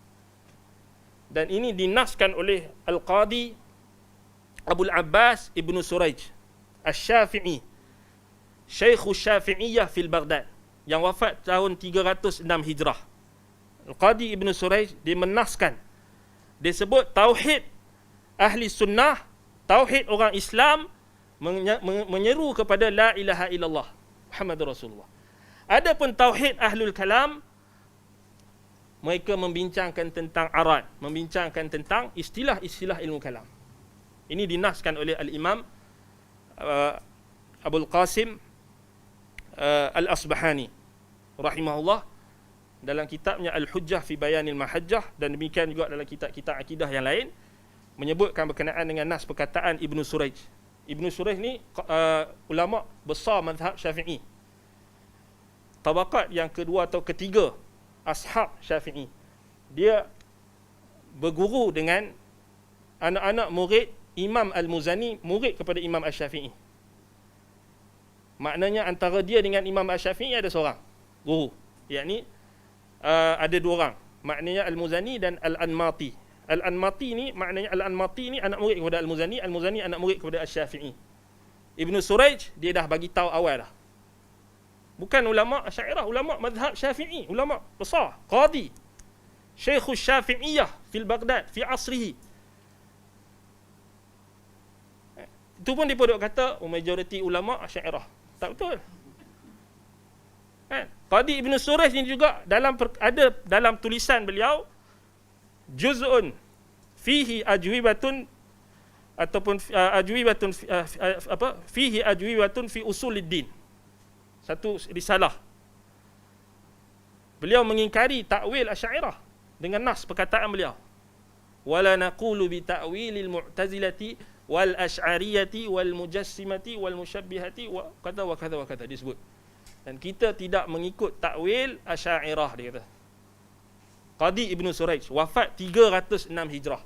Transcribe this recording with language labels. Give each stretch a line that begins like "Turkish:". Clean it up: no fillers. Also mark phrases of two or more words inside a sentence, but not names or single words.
Malay: Dan ini dinaskan oleh Al-Qadi Abul Abbas Ibn Surayj Asy-Syafi'i,
Arabic: شيخ الشافعية في بغداد,
Malay: yang wafat tahun 306 Hijrah. Al-Qadi Ibn Surayj dia menaskan, dia sebut tauhid ahli sunnah, tauhid orang Islam menyeru kepada
Arabic: لا إله إلا الله محمد رسول الله.
Malay: Adapun
Arabic: توحيد أهل الكلام,
Malay: mereka membincangkan tentang arad, membincangkan tentang istilah-istilah ilmu kalam. Ini dinaskan oleh Al-Imam Abul Qasim Al-Asbahani rahimahullah dalam kitabnya Al-Hujjah fi Bayanil Mahajjah, dan demikian juga dalam kitab-kitab akidah yang lain menyebutkan berkenaan dengan nas perkataan Ibn Surayj. Ibn Surayj ni ulama besar mazhab Syafi'i. Tabaqat yang kedua atau ketiga ashab Syafi'i. Dia berguru dengan anak-anak murid Imam Al-Muzani, murid kepada Imam Asy-Syafi'i. Maknanya antara dia dengan Imam Asy-Syafi'i ada seorang guru, yakni ada dua orang, maknanya Al-Muzani dan Al-Anmati. Al-Anmati ni maknanya Al-Anmati ni anak murid kepada Al-Muzani, Al-Muzani anak murid kepada Asy-Syafi'i. Ibn Surayj dia dah bagi tahu awal dah. Bukan ulama Asy'ariyah, ulama mazhab Syafi'i, ulama besar,
Arabic: قاضي، شيخ الشافعية في بغداد في عصره.
Malay: Itu pun dia duk kata majoriti ulama Asy'ariyah. Tak betul. Qadi Ibn Surayj ni juga ada dalam tulisan beliau
Arabic: جزء فيه أجوبة
Malay: ataupun
Arabic: أجوبة فيه أجوبة في أصول الدين.
Malay: Satu risalah. Beliau mengingkari takwil Asy'ariyah dengan nas perkataan beliau.
Arabic: ولا نقول بتأويل المعتزلة والأشعرية والمجسمة والمشبهة
Malay: wa kata wa kata wa kata disebut. Dan kita tidak mengikut takwil Asy'ariyah, dia kata. Qadi Ibn Surayj wafat 306 Hijrah.